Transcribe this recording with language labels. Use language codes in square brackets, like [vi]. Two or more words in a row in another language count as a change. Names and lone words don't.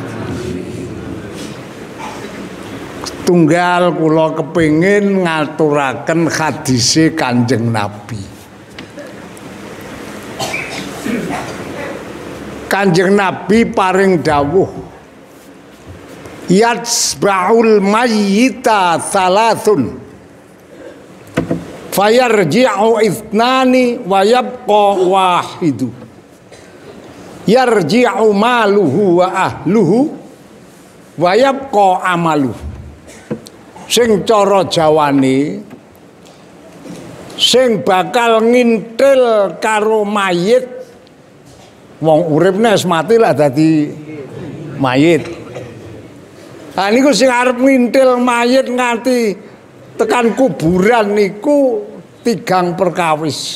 [jv] Tunggal kula kepingin ngaturaken hadise Kanjeng Nabi. Kanjeng Nabi paring dawuh, [ar] يتبع الميت ثلاثة فيرجع اثنان ويبقى واحد. يرجع ماله وأهله ويبقى عمله. [jv] Sing cara Jawane, sing bakal ngintil karo mayit, wong urip wis mati lah dadi mayit. Lah niku sing arep ngintil mayit nganti tekan kuburan niku tigang perkawis.